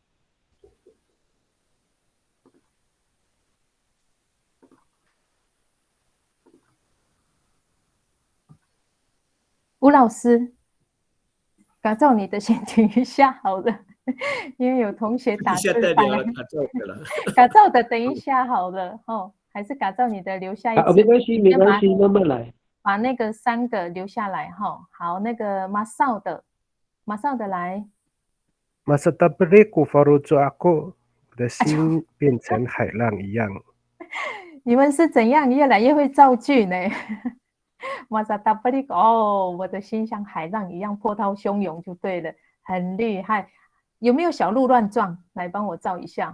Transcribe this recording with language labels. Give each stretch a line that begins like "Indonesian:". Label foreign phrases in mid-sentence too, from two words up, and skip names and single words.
Chinese: 吴老师，改造你的先停一下好了。因为有同学打字翻了，改造的等一下好了还是改造你的留下一次，没关系，慢慢来，把那个3个留下来好，那个马少的来。
Amis: Masa tabrik farujo aku，
Chinese: 我的心变成海浪一样。你们是怎样越来越会造句呢？
Amis: Masa tabrik，
Chinese: 我的心像海浪一样波涛汹涌就对了，很厉害。有没有小鹿乱撞？来帮我照一下。